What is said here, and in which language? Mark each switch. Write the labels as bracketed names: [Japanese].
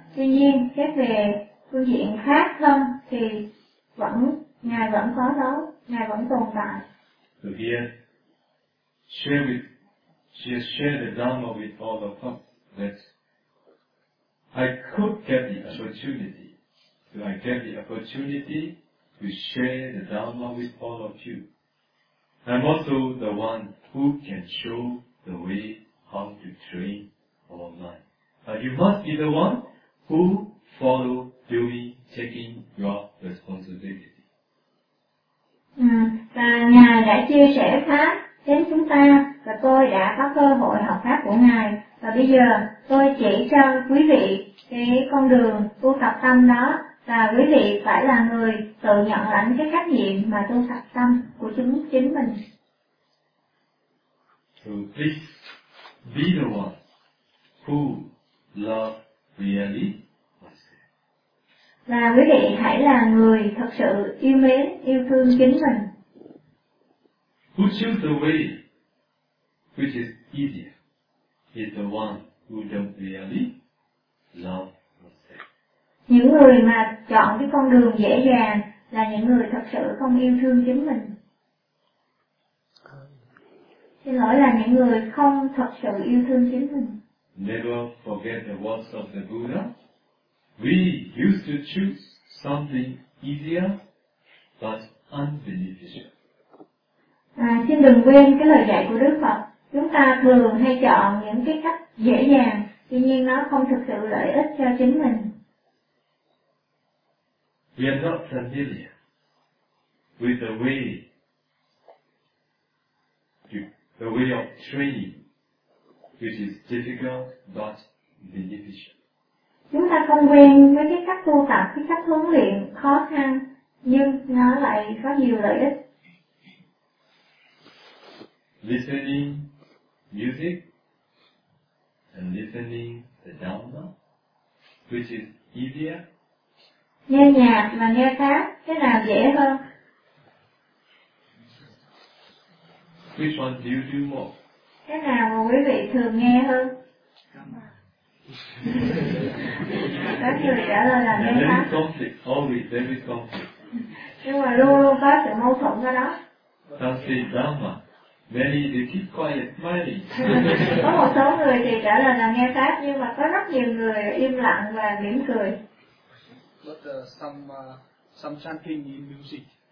[Vietnamese] Tuy nhiên, xét về phương diện khác hơn thì vẫn Ngài vẫn có đó, Ngài vẫn tồn tại. [English] So here, she has shared the Dharma with all of us that I could get the opportunity. So I get the opportunity to share the Dharma with all of you. I'm also the one who can show the way how to train online. But you must be the one who follow doing, taking your responsibility. [Vietnamese] Và Ngài đã chia sẻ Pháp đến chúng ta và tôi đã có cơ hội học Pháp của Ngài. Và bây giờ tôi chỉ cho quý vị cái con đường tu tập tâm đó. Và quý vị phải là người tự nhận lãnh cái trách nhiệm mà tu tập tâm của chính mình. [English] So please be the one who love really myself. [Vietnamese] Và quý vị hãy là người thật sự yêu mến, yêu thương chính mình. [English] Who choose the way which is easier is the one who don't really love. [Vietnamese] Những người mà chọn cái con đường dễ dàng là những người thật sự không yêu thương chính mình. Xin lỗi, là những người không thật sự yêu thương chính mình. [English] Never forget the words of the Buddha. We used to choose something easier but unbeneficial. [Vietnamese] Xin đừng quên cái lời dạy của Đức Phật. Chúng ta thường hay chọn những cái cách dễ dàng, tuy nhiên nó không thực sự lợi ích cho chính mình. [English] We are not familiar with the way of training, which is difficult but beneficial. [Vietnamese] Chúng ta không quen với cái cách tu tập, cái cách huấn luyện khó khăn, nhưng nó lại có nhiều lợi ích. [English] Listening music and listening the Dhamma, which is easier. [Vietnamese] Nghe nhạc mà nghe pháp, cái nào dễ hơn? [English] Which one do you do more? [Vietnamese] Cái nào mà quý vị thường nghe hơn? Các người trả lời là nên pháp. [English] Conflict, always there is conflict. [Vietnamese] Nhưng mà luôn luôn có sự mâu thuẫn ở đó. [English] That's the drama. Many they keep quiet, smiling. [Vietnamese] Có một số người thì trả lời là nghe pháp, nhưng mà có rất nhiều người im lặng và mỉm cười. [English] But some chanting in music.